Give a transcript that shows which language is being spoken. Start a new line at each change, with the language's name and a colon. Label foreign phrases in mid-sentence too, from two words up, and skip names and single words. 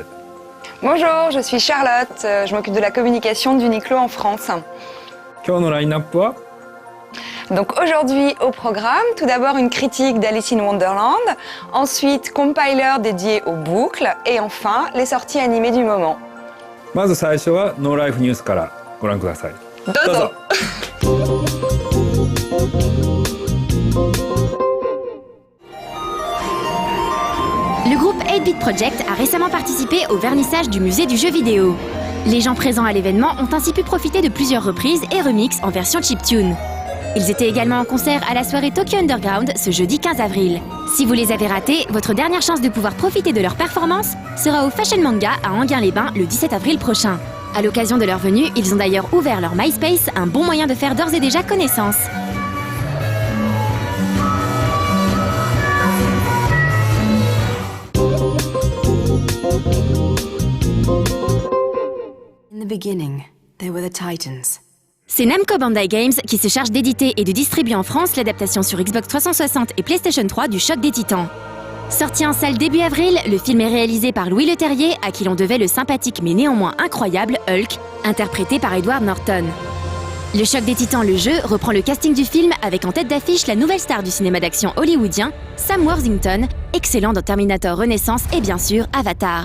French: Bonjour, je suis Charlotte, je m'occupe de la communication d'Uniqlo en France.
Japanese: 今日のラインナップは
French: Donc aujourd'hui au programme, tout d'abord une critique d'
English: Alice in Wonderland,
French: ensuite compiler dédié aux boucles et enfin les sorties animées du moment.
Japanese: まず最初はノーライフニュースからご覧ください。どうぞ。
French: Le groupe 8-Bit Project a récemment participé au vernissage du musée du jeu vidéo. Les gens présents à l'événement ont ainsi pu profiter de plusieurs reprises et remixes en version chiptune. Ils étaient également en concert à la soirée Tokyo Underground ce jeudi 15 avril. Si vous les avez ratés, votre dernière chance de pouvoir profiter de leur performance sera au Fashion Manga à Enghien-les-Bains le 17 avril prochain. À l'occasion de leur venue, ils ont d'ailleurs ouvert leur MySpace, un bon moyen de faire d'ores et déjà connaissance.
English: In the beginning, they were the Titans.
French: C'est Namco Bandai Games qui se charge d'éditer et de distribuer en France l'adaptation sur Xbox 360 et PlayStation 3 du Choc des Titans. Sorti en salle début avril, le film est réalisé par Louis Leterrier, à qui l'on devait le sympathique mais néanmoins incroyable Hulk, interprété par Edward Norton. Le Choc des Titans, le jeu, reprend le casting du film avec en tête d'affiche la nouvelle star du cinéma d'action hollywoodien, Sam Worthington, excellent dans Terminator Renaissance et bien sûr Avatar.